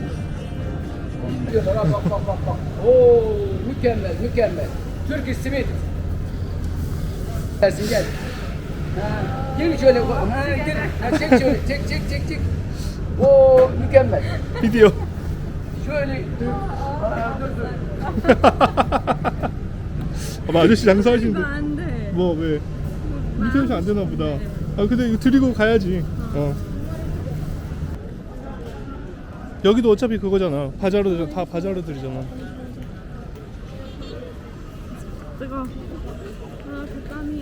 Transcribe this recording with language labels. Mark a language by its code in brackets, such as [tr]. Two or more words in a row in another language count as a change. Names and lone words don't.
[tr] Bak bak bak bak. Oo mükemmel mükemmel. Türk iş simit. Gelsin gel. Ha, gel şöyle. Ha, gel. Ha, çek şöyle. Çek. Oo mükemmel. [ko] 비디오. Şöyle. Ha, dur. 아마 아저씨 장사하시는데 안 돼. 뭐 왜? 밑에서 안 되나 보다. 아 근데 이거 드리고 가야지. 여기도 어차피 그거잖아. 바자르 다 바자르들이잖아. 뜨거. 아, 그 땀이야.